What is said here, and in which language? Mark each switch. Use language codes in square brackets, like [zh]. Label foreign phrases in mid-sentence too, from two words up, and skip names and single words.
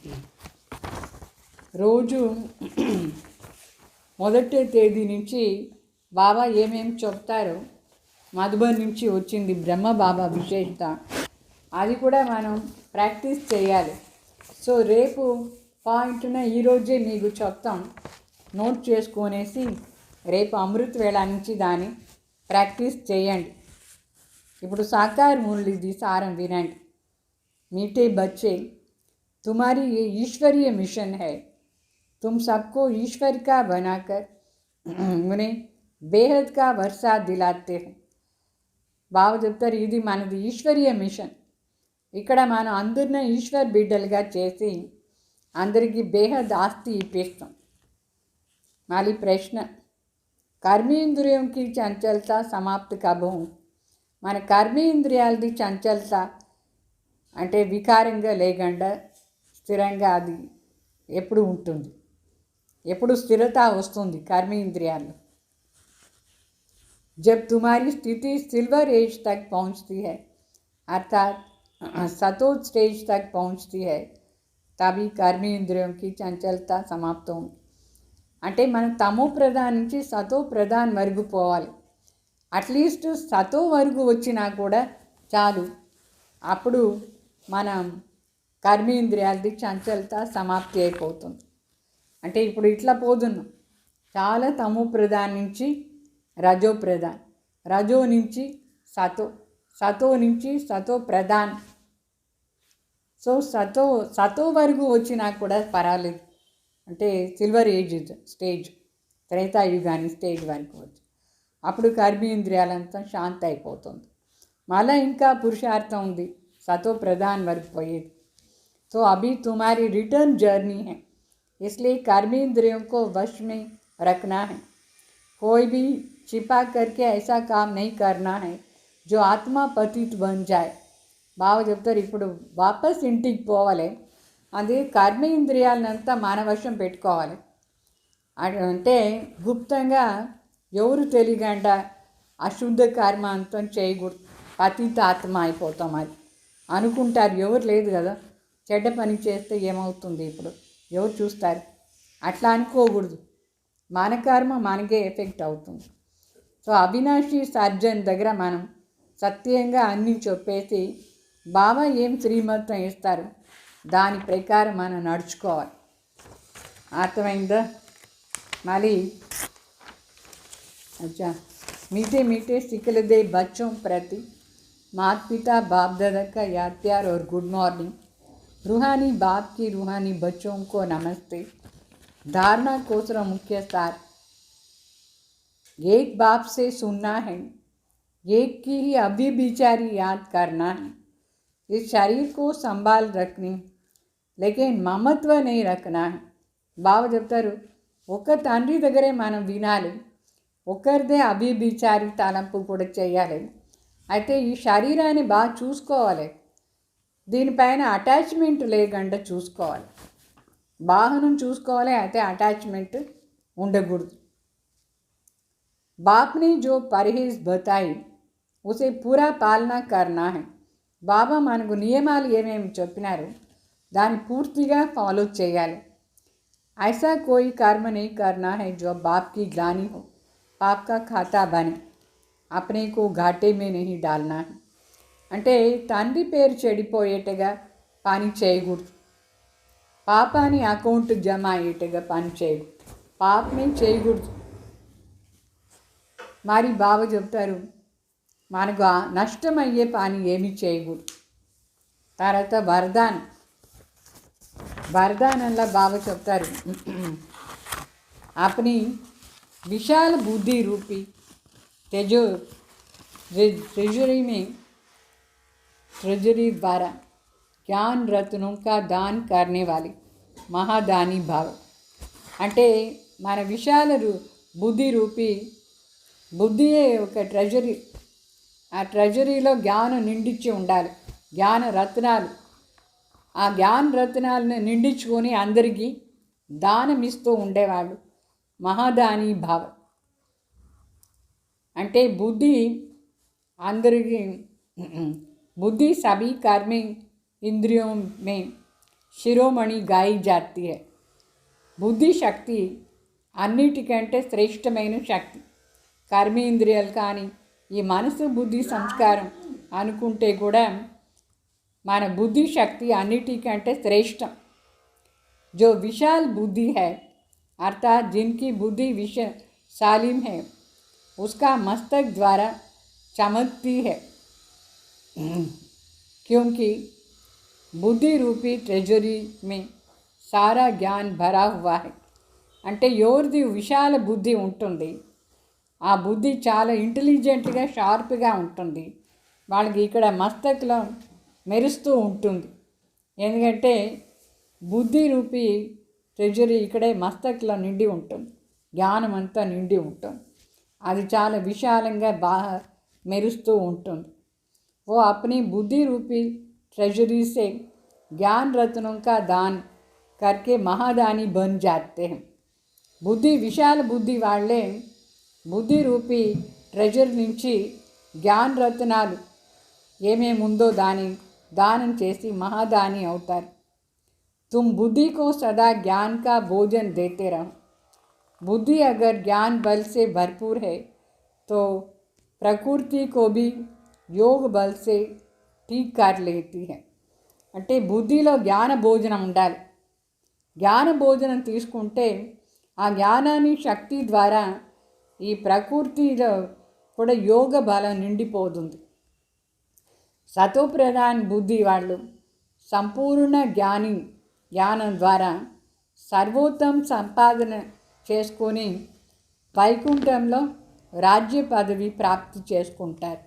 [te] రోజు మొదటి తేదీ నుంచి బాబా ఏమేమి చెప్తారో, మధుబన్ నుంచి వచ్చింది బ్రహ్మ బాబా విశేషత, అది కూడా మనం ప్రాక్టీస్ చేయాలి. సో రేపు పాయింట్న ఈరోజే మీకు చెప్తాం, నోట్ చేసుకొనేసి రేపు అమృత వేళ నుంచి దాన్ని ప్రాక్టీస్ చేయండి. ఇప్పుడు సాకార్ మురళిది సారం వినండి. [hi] मीठे बच्चे, तुम्हारी ये ईश्वरीय मिशन है. तुम सबको ईश्वर का बनाकर उन्हें बेहद का वर्षा दिलाते हो. [te] బాబా చెప్తారు, ఇది మనది ఈశ్వరీయ మిషన్. ఇక్కడ మనం అందరినీ ఈశ్వర్ బిడ్డలుగా చేసి అందరికీ బేహద్ ఆస్తి ఇప్పిస్తాం. మళ్ళీ ప్రశ్న, కర్మేంద్రియంకి చంచలత సమాప్తి కబు. మన కర్మేంద్రియాలది చంచలత అంటే వికారంగా లేకుండా స్థిరంగా అది ఎప్పుడు ఉంటుంది, ఎప్పుడు స్థిరత వస్తుంది కర్మేంద్రియాల్లో. [hi] जब तुम्हारी स्थिति [en] silver age [hi] तक पहुंचती है, अर्थात सतोज स्टेज तक पहुंचती है, तभी कर्मेंद्रियों की चंचलता समाप्त होगी. [te] అంటే మనం తమో ప్రధాన్ నుంచి సతో ప్రధాన్ వరకు పోవాలి. అట్లీస్ట్ సతో వరకు వచ్చినా కూడా చాలు, అప్పుడు మనం కర్మేంద్రియాలది చంచలత సమాప్తి అయిపోతుంది. అంటే ఇప్పుడు ఇట్లా పోతున్నాం, చాలా తమో ప్రధాన్ నుంచి రజో ప్రధాన్, రజో నుంచి సతో, సతో నుంచి సతో ప్రధాన్. సో సతో వరకు వచ్చినా కూడా పర్వాలేదు, అంటే [en] silver age stage, [te] త్రేతాయుగాని స్టేజ్ వరకు వచ్చి అప్పుడు కర్మేంద్రియాలంతా శాంతి అయిపోతుంది. మళ్ళీ ఇంకా పురుషార్థం ఉంది [hi] सतो प्रधान वर्ग पोए. तो अभी तुम्हारी [en] return journey [hi] है, इसलिए कर्मेंद्रियों को वश में रखना है. कोई भी छिपा करके ऐसा काम नहीं करना है जो आत्मा पतित बन जाए. [te] బాబా చెప్తారు, ఇప్పుడు వాపస్ ఇంటికి పోవాలి, అది కర్మేంద్రియాలనంతా మానవశం పెట్టుకోవాలి. అంటే గుప్తంగా ఎవరు తెలియకుండా అశుద్ధ కర్మ అంతా చేయకూడదు, పతిత ఆత్మ అయిపోతాం. అది అనుకుంటారు, ఎవరు లేదు కదా, చెడ్డ పని చేస్తే ఏమవుతుంది, ఇప్పుడు ఎవరు చూస్తారు, అట్లా అనుకోకూడదు. మన కర్మ మనకే ఎఫెక్ట్ అవుతుంది. సో అవినాషి సర్జన్ దగ్గర మనం సత్యంగా అన్నీ చెప్పేసి బాబా ఏం శ్రీమతం ఇస్తారు దాని ప్రకారం మనం నడుచుకోవాలి. అర్థమైందా? [hi] మళ్ళీ अच्छा मीठे मीठे सिकलदे बच्चों प्रति माता पिता बाप दादा का याद प्यार और [en] good morning. [hi] रूहानी बाप की रूहानी बच्चों को नमस्ते. धारणा कोसरा मुख्य सार. एक बाप से सुनना है, एक की ही अभी विचारी याद करना है. इस शरीर को संभाल रखनी लेकिन ममत्व नहीं रखना है. [te] బాబా చెప్తారు ఒక తండ్రి దగ్గరే మనం వినాలి, ఒకరిదే అభివిచారి తలంపు కూడా చేయాలి. అయితే ఈ శరీరాన్ని బాగా చూసుకోవాలి, దీనిపైన అటాచ్మెంట్ లేకుండా చూసుకోవాలి. వాహనం చూసుకోవాలి, అయితే అటాచ్మెంట్ ఉండకూడదు. [hi] बाप ने जो परहेज बताई उसे पूरा पालना करना है. [te] బాబా మనకు నియమాలు ఏమేమి చెప్పినారు దాన్ని పూర్తిగా ఫాలో చేయాలి. [hi] ऐसा कोई कर्म नहीं करना है जो बाप की ग्लानि हो, पाप का खाता बने. अपने को घाटे में नहीं डालना है. [te] అంటే తండ్రి పేరు చెడిపోయేట్టుగా పని చేయకూడదు, పాపాని అకౌంట్ జమ అయ్యేట్టుగా పని చేయకూడదు, పాపని చేయకూడదు. మరి బాబా చెప్తారు మనకు నష్టమయ్యే పని ఏమీ చేయకూడదు. తర్వాత వరదానంలో బాబా చెప్తారు [hi] अपनी विशाल बुद्धि रूपी ट्रेजरी द्वारा ज्ञान रत्नों का दान करने वाली महादानी भाव. [te] అంటే మన విశాల బుద్ధి రూపీ బుద్ధియే ఒక ట్రెజరీ. ఆ ట్రెజరీలో జ్ఞానం నిండించి ఉండాలి, జ్ఞాన రత్నాలు. ఆ జ్ఞాన రత్నాలను నిండించుకొని అందరికీ దానం ఇస్తూ ఉండేవాళ్ళు మహాదాని భావ. అంటే బుద్ధి అందరికీ [hi] बुद्धि सभी कर्म इंद्रियों में शिरोमणि गाई जाती है. [te] బుద్ధి శక్తి అన్నిటికంటే శ్రేష్టమైన శక్తి. కర్మేంద్రియాలు కానీ ఈ మనసు బుద్ధి సంస్కారం అనుకుంటే కూడా మన బుద్ధి శక్తి అన్నిటికంటే శ్రేష్టం. [hi] जो विशाल बुद्धि है अर्थात जिनकी बुद्धि सालिम है उसका मस्तक द्वारा चमकती है, क्योंकि बुद्धि रूपी ट्रेजरी में सारा ज्ञान भरा हुआ है. [te] అంటే ఎవరిది విశాల బుద్ధి ఉంటుంది, ఆ బుద్ధి చాలా ఇంటెలిజెంట్గా షార్ప్గా ఉంటుంది, వాళ్ళకి ఇక్కడ మస్తక్లో మెరుస్తూ ఉంటుంది. ఎందుకంటే బుద్ధి రూపీ ట్రెజరీ ఇక్కడే మస్తక్లో నిండి ఉంటుంది, జ్ఞానం అంతా నిండి ఉంటుంది, అది చాలా విశాలంగా బాగా మెరుస్తూ ఉంటుంది. [hi] वो अपनी बुद्धि रूपी ट्रेजरी से ज्ञान रत्नों का दान करके महादानी बन जाते हैं. बुद्धि विशाल बुद्धि वाले बुद्धि रूपी ट्रेजर [te] నుంచి జ్ఞాన రత్నాలు ఏమేమి ఉందో దాని దానం చేసి మహాదాని అవుతారు. [hi] तुम बुद्धि को सदा ज्ञान का भोजन देते रहो. बुद्धि अगर ज्ञान बल से भरपूर है तो प्रकृति को भी योग बल से ठीक कर लेती है. [te] అంటే బుద్ధిలో జ్ఞాన భోజనం ఉండాలి. జ్ఞాన భోజనం తీసుకుంటే ఆ జ్ఞానాన్ని శక్తి ద్వారా ఈ ప్రకృతిలో కూడా యోగ బలం నిండిపోతుంది. సతోప్రధాన్ బుద్ధి వాళ్ళు సంపూర్ణ జ్ఞానం ద్వారా సర్వోత్తమ సంపాదన చేసుకొని వైకుంఠంలో [hi] राज्य पदवी प्राप्ति [te] చేసుకుంటారు.